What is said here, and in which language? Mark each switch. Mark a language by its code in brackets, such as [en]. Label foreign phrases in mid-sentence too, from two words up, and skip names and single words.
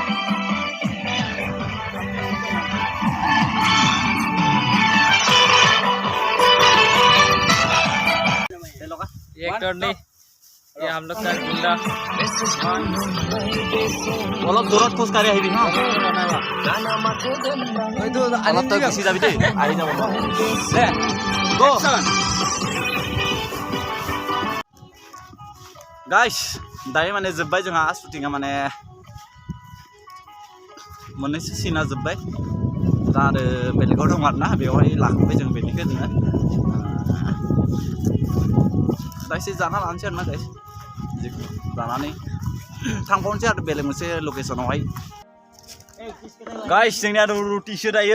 [hi] एक्टर नहीं ये हम लोग का गुंडा [as] অলপ দূৰত খোজ কাঢ়ি আহিবি হা অলপ তই গুচি যাবি দেই আহি যাব দে গো [brx] गाइस दायो माने जोब्बाय जोंहा शुटिंआ माने मोननैसो सिना जोब्बाय दा आरो बेलेगाव दं आरोना बेवहाय लाखांबाय जों बेनिखौ जोङो दा एसे जाना लानोसै आरोना गाइस जानानै थांबावनोसै आरो बेलेग मोनसे लकेसनावहाय गाइस जोंनिया रुटिसो दायो